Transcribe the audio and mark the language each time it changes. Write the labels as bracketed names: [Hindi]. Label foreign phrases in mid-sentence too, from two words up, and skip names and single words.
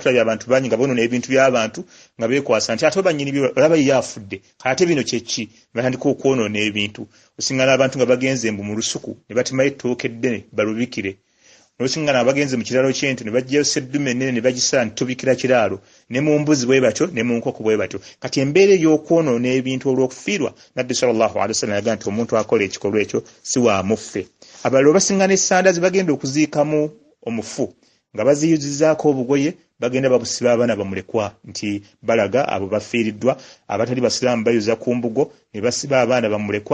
[Ganda] Tulabye abantu bangi nga bonoona ebintu by'abantu nga beekwasa nti ate banyini byo olaba ye afudde kale ate bino kyeki batandika okwonoona ebintu. Osingana abantu nga bagenze mu lusuku ne batimayo ettooke eddene balubikire, n'osingana abagenze mu kiralo ky'ente ne bajjayo seddume ennene ne bagisala ne tubikira kiraalo, ne mu mbuzi bwe batyo ne mu nkoko bwe batyo. Kati embeera ey'okwonoona ebintu olw'okufiirwa, Nabbi [Arabic] صلى الله عليه وسلم [Ganda] yagaa nti omuntu akola ekikolwa ekyo si wa muffe. Abalala basingana essanda ze bagenda okuziikamu omufu nga baziyuzizaako obugoye, bagenda babusiba abaana bamulekwa nti balaga abo bafiiriddwa. Abatali basiraamu bayuza ku mbugo ne basiba abaana bamulekwa.